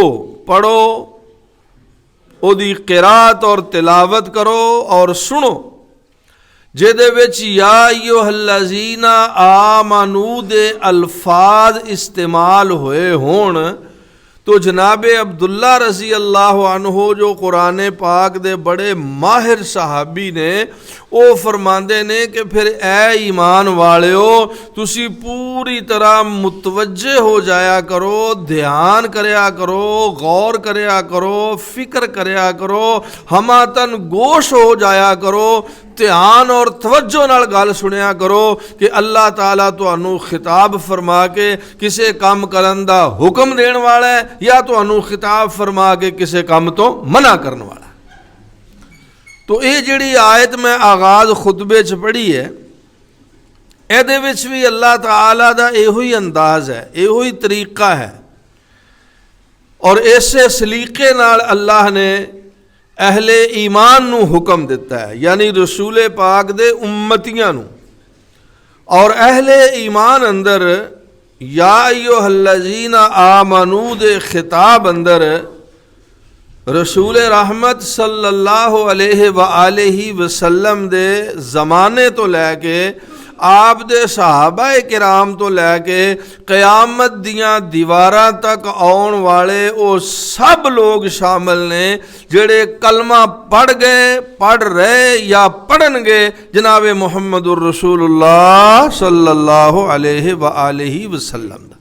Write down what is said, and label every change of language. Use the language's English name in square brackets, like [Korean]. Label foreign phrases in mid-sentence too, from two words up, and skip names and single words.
[Punjabi] پڑھو، او دی قرات اور تلاوت کرو اور سنو جدے وچ [Arabic] یا ایھا الذین آمنو [Punjabi] دے الفاظ استعمال ہوئے ہون، تو جناب عبداللہ [Arabic] رضی اللہ عنہ [Punjabi] جو قرآن پاک دے بڑے ماہر صحابی نے، وہ فرماندے نے کہ پھر اے ایمان والےو تسی پوری طرح متوجہ ہو جایا کرو، دھیان کریا کرو، غور کریا کرو، فکر کریا کرو، ہماتن گوش ہو جایا کرو، دھیان اور توجہ نال گل سنیا کرو کہ اللہ تعالیٰ تانوں خطاب فرما کے کسے کام کرن دا حکم دین والا ہے یا تانوں خطاب فرما کے کسے کام تو منع کرن والا ہے۔ تو یہ جڑی آیت میں آغاز خطبے چ پڑھی ہے، ایدے وچ بھی اللہ تعالیٰ دا ایہی انداز ہے، ایہی طریقہ ہے، اور ایسے سلیقے نال اللہ نے اہل ایمان نو حکم دیتا ہے، یعنی رسول پاک دے امتیاں نو، اور اہل ایمان اندر [Arabic] یا ایھا الذین آمنو [Punjabi] دے خطاب اندر رسول رحمت [Arabic] صلی اللہ علیہ وآلہ وسلم [Punjabi] دے زمانے تو لے کے آپ دے صحابہ کرام تو لے کے قیامت دیاں دیواراں تک آن والے او سب لوگ شامل نے جڑے کلمہ پڑھ گئے، پڑھ رہے یا پڑھن گے جناب محمد الرسول اللہ [Arabic] صلی اللہ علیہ وآلہ وسلم [Punjabi] دا۔